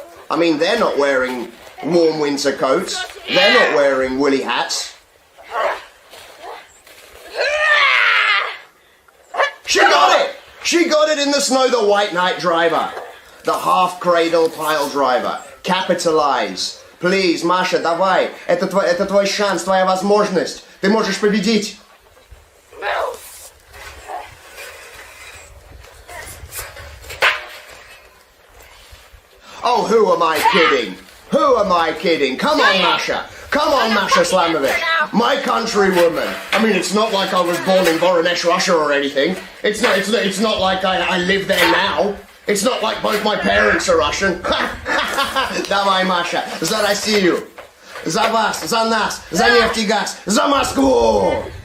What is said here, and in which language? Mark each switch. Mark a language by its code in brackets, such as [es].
[en] I mean, they're not wearing warm winter coats. They're not wearing woolly hats. She got it! She got it in the snow, the White Knight driver. The half-cradle pile driver. Capitalize. Please, Masha, [ru] давай. Это твой шанс, твоя возможность. Ты можешь победить. [en] Oh, who am I kidding? Who am I kidding? Come on, Masha. Come on, Masha Slamovich. My countrywoman. I mean, it's not like I was born in Voronezh, Russia or anything. It's not like I live there now. It's not like both my parents are Russian. [ru] Давай, Masha, за Россию. За вас, за нас, за нефть и газ, за Москву!